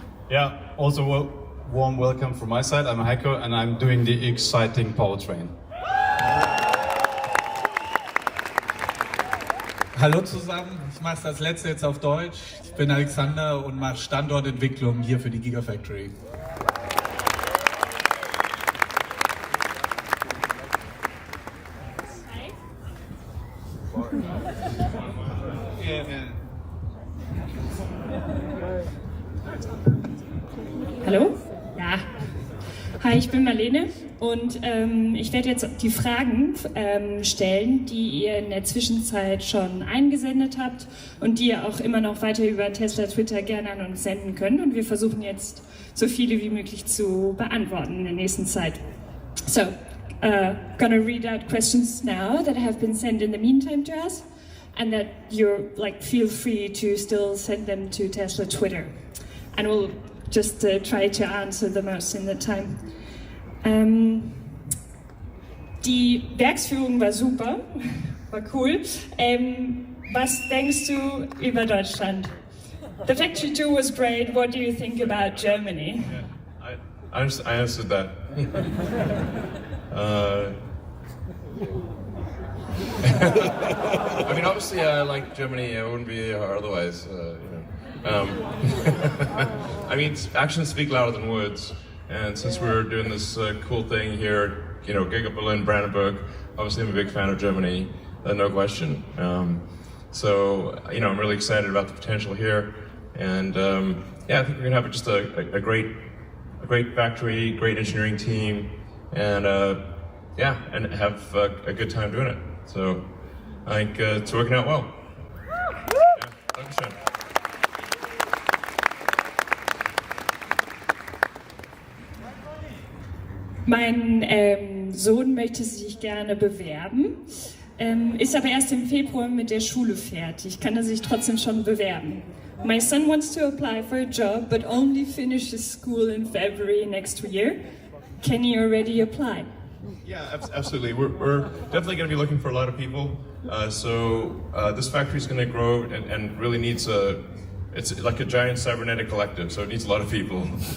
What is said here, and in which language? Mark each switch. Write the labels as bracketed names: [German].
[English] Yeah, also warm welcome from my side. I'm Heiko and I'm doing the exciting powertrain. [German] Hallo zusammen, ich mache das letzte jetzt auf Deutsch. Ich bin Alexander und mache Standortentwicklung hier für die Giga Factory. Hallo? Ja. Hi, ich bin Marlene und ich werde jetzt die Fragen stellen, die ihr in der Zwischenzeit schon eingesendet habt und die ihr auch immer noch weiter über Tesla Twitter gerne an uns senden könnt. Und wir versuchen jetzt so viele wie möglich zu beantworten in der nächsten Zeit. [English] So, gonna read out questions now that have been sent in the meantime to us, and that you're feel free to still send them to Tesla Twitter, and we'll just try to answer the most in the time. [German] Die Werksführung war super, war cool. Was denkst du über Deutschland? [English] The factory tour was great. What do you think about Germany? Yeah, I answered that. I mean, obviously, I like Germany. I wouldn't be here otherwise. I mean, actions speak louder than words. And since we're doing this cool thing here, Giga Berlin, Brandenburg, obviously I'm a big fan of Germany, no question. So, I'm really excited about the potential here. And yeah, I think we're gonna have just a great factory, great engineering team, and yeah, and have a good time doing it. So I think it's working out well. Yeah, thanks, Sean. [German] Mein Sohn möchte sich gerne bewerben, ist aber erst im Februar mit der Schule fertig. Kann er sich trotzdem schon bewerben? [English] My son wants to apply for a job, but only finishes school in February next year. Can he already apply? Yeah, absolutely. We're definitely going to be looking for a lot of people. So this factory is going to grow and really needs it's like a giant cybernetic collective, so it needs a lot of people.